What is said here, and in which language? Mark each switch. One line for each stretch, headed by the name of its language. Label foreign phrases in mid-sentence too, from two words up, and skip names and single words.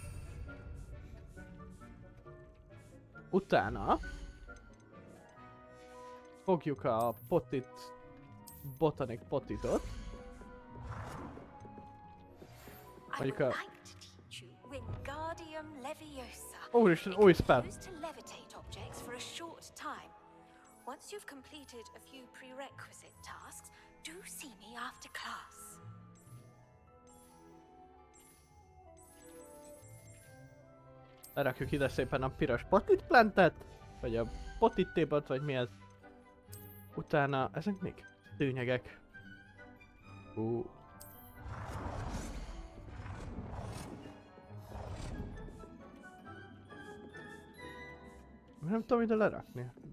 Hungarian: Utána fogjuk a potit, botanic potitot. Mondjuk a... Úristen, új spell!
English: Once you've completed a few prerequisite tasks, do see me after class.
Hungarian: Lerakjuk ide szépen a piros potit plantet, vagy a potit table-t, vagy mi ez. Utána, ezek még szőnyegek. Nem tudom ide lerakni.